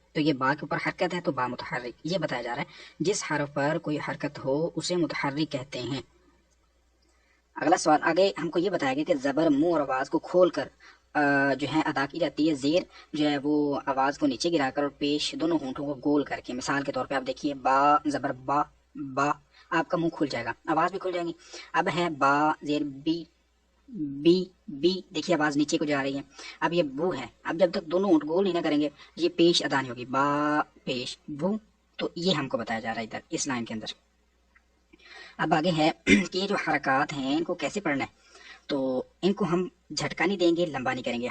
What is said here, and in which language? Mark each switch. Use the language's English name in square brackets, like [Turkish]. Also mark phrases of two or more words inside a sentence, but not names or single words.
[Urdu] تو یہ با کے اوپر حرکت ہے تو با متحرک، یہ بتایا جا رہا ہے جس حرف پر کوئی حرکت ہو اسے متحرک کہتے ہیں۔ اگلا سوال، آگے ہم کو یہ بتایا گیا کہ زبر منہ اور آواز کو کھول کر جو ہے ادا کی جاتی ہے، زیر جو ہے وہ آواز کو نیچے گرا کر اور پیش دونوں ہونٹوں کو گول کر کے۔ مثال کے طور پہ آپ دیکھیے با، زبر با، با، آپ کا منہ کھل جائے گا، آواز بھی کھل جائے گی۔ اب ہے با زیر بی، بی، بی، دیکھیے آواز نیچے کو جا رہی ہے۔ اب یہ بو ہے، اب جب تک دونوں ہونٹ گول نہیں نہ کریں گے یہ پیش ادا نہیں ہوگی، با پیش بو۔ تو یہ ہم کو بتایا جا رہا ہے ادھر اس لائن کے اندر۔ اب آگے ہے کہ یہ جو حرکات ہیں ان کو کیسے پڑھنا ہے؟ تو ان کو ہم جھٹکا نہیں دیں گے، لمبا نہیں کریں گے۔